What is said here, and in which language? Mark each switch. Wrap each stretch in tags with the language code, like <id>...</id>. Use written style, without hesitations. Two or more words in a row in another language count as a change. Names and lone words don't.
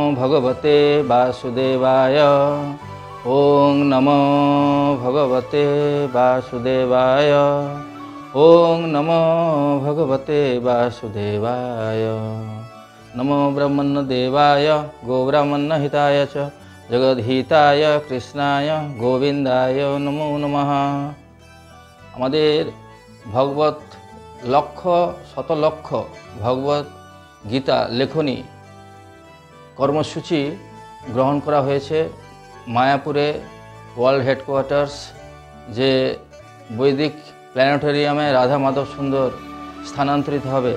<sa>भगवते वासुदेवाय। ओं नमो भगवते वासुदेवाय। ओं नमो भगवते वासुदेवाय। नमो ब्रह्मण्यदेवाय गोब्राह्मण्यहिताय च जगद्हिताय कृष्णाय गोविंदाय नमो नमः।</sa> <bn>আমাদের ভগবত শত লক্ষ ভগবত গীতা লেখনী কর্মসূচি গ্রহণ করা হয়েছে মায়াপুরে</bn> <en>world headquarters</en> <bn>যে বৈদিক প্ল্যানেটোরিয়ামে রাধা মাধব সুন্দর স্থানান্তরিত হবে।</bn>